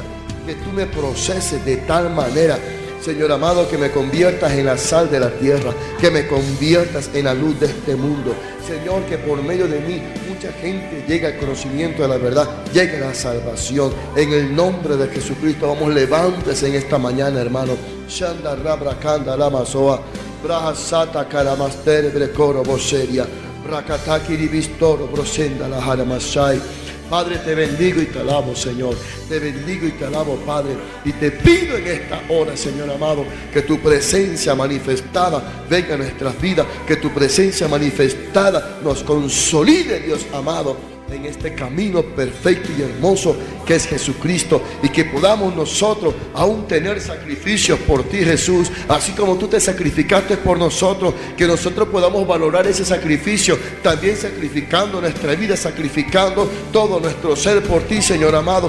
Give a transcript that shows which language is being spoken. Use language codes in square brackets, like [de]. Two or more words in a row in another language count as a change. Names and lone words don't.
[es] Que tú me proceses de tal manera, Señor amado, que me conviertas en la sal de la tierra, que me conviertas en la luz de este mundo. Señor, que por medio de mí mucha gente llegue al conocimiento de la verdad, llegue a la salvación. En el nombre de Jesucristo, vamos, levántese en esta mañana, hermano. Shanda rabra kanda lama soa, braja sata karamaster brecoro boseria, rakataki ribistoro brosenda la haramasai. Padre, te bendigo y te alabo, Señor. Te bendigo y te alabo, Padre. Y te pido en esta hora, Señor amado, que tu presencia manifestada venga a nuestras vidas. Que tu presencia manifestada nos consolide, Dios amado, en este camino perfecto y hermoso que es Jesucristo, y que podamos nosotros aún tener sacrificios por ti, Jesús, así como tú te sacrificaste por nosotros, que nosotros podamos valorar ese sacrificio, también sacrificando nuestra vida, sacrificando todo nuestro ser por ti, Señor amado.